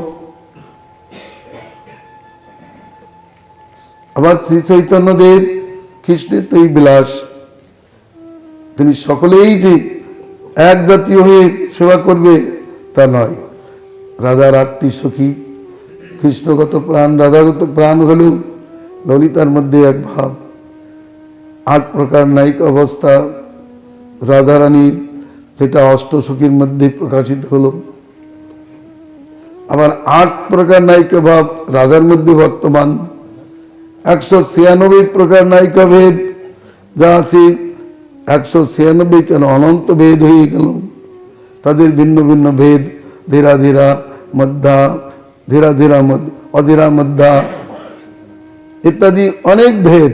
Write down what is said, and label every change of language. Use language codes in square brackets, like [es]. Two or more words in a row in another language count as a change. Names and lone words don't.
[bn] আবার শ্রী চৈতন্যদেব কৃষ্ণের তো এই বিলাস, তিনি সকলেই যে এক জাতীয় হয়ে সেবা করবে তা নয়। রাধার 8টি সখী, কৃষ্ণগত প্রাণ রাধাগত প্রাণ হলেও ললিতার মধ্যে এক ভাব। আট প্রকার নায়িক অবস্থা রাধারানী যেটা অষ্টসখীর মধ্যে প্রকাশিত হলো। আবার 8 প্রকার নায়িকা ভাব রাধার মধ্যে বর্তমান। 196 প্রকার নায়িকা ভেদ যা আছে, 196 কেন অনন্ত ভেদ হয়ে গেল, তাদের ভিন্ন ভিন্ন ভেদ, ধীরা ধীরা মধ্যা, ধীরা ধীরা অধীরা মধ্যা ইত্যাদি অনেক ভেদ।